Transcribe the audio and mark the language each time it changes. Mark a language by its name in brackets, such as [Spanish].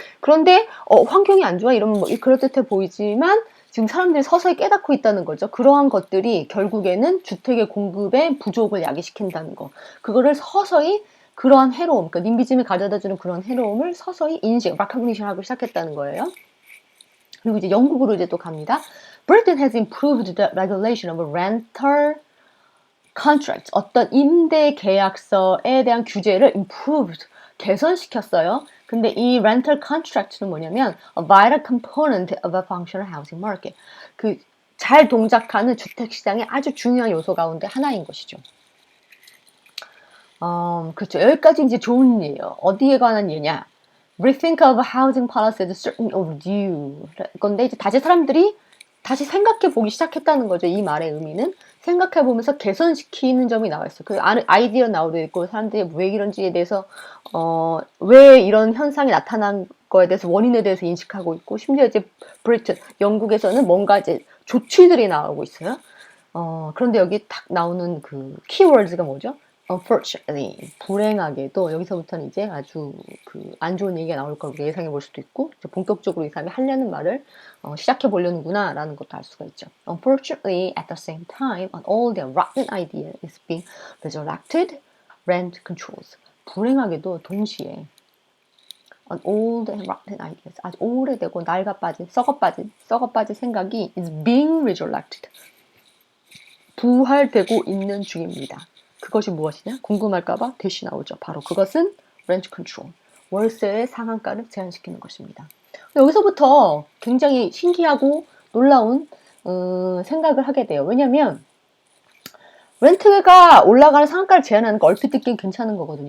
[Korean] 그런데 환경이 안 좋아 이러면 뭐 그럴듯해 보이지만 지금 사람들이 서서히 깨닫고 있다는 거죠. 그러한 것들이 결국에는 주택의 공급의 부족을 야기시킨다는 거. 그거를 서서히 그러한 해로움, 그러니까 님비즘이 가져다주는 그런 해로움을 서서히 인식, recognition 하기 시작했다는 거예요. 그리고 이제 영국으로 이제 또 갑니다. [English] Britain has improved the regulation of rental contracts. [Korean] 어떤 임대 계약서에 대한 규제를 improved, 개선시켰어요. 근데 이 [English] rental contract는 [Korean] 뭐냐면 [English] a vital component of a functional housing market. [Korean] 그 잘 동작하는 주택 시장의 아주 중요한 요소 가운데 하나인 것이죠. 그렇죠. 여기까지 이제 좋은 예예요. 어디에 관한 예냐? [English] Rethink of housing policy is certain overdue. [Korean] 건데 이제 다시 사람들이 다시 생각해 보기 시작했다는 거죠. 이 말의 의미는 생각해 보면서 개선시키는 점이 나와 있어요. 그 아이디어 나오고 있고 사람들이 왜 이런지에 대해서 왜 이런 현상이 나타난 거에 대해서 원인에 대해서 인식하고 있고 심지어 이제 브리튼 영국에서는 뭔가 이제 조치들이 나오고 있어요. 그런데 여기 딱 나오는 그 키워드가 뭐죠? Unfortunately, 불행하게도 여기서부터는 이제 아주 그 안 좋은 얘기가 나올 거라고 예상해 볼 수도 있고 본격적으로 이 사람이 하려는 말을 시작해 보려는구나 라는 것도 알 수가 있죠. [English] Unfortunately, at the same time, an old and rotten idea is being resurrected, rent controls. [Korean] 불행하게도 동시에 [English] an old and rotten ideas, [Korean] 아주 오래되고 낡아빠진, 썩어빠진 생각이 [English] is being resurrected. [Korean] 부활되고 있는 중입니다. 그것이 무엇이냐? 궁금할까봐 대시 나오죠. 바로 그것은 렌트 컨트롤, 월세의 상한가를 제한시키는 것입니다. 여기서부터 굉장히 신기하고 놀라운 생각을 하게 돼요. 왜냐하면 렌트가 올라가는 상한가를 제한하는 거 얼핏 듣기엔 괜찮은 거거든요.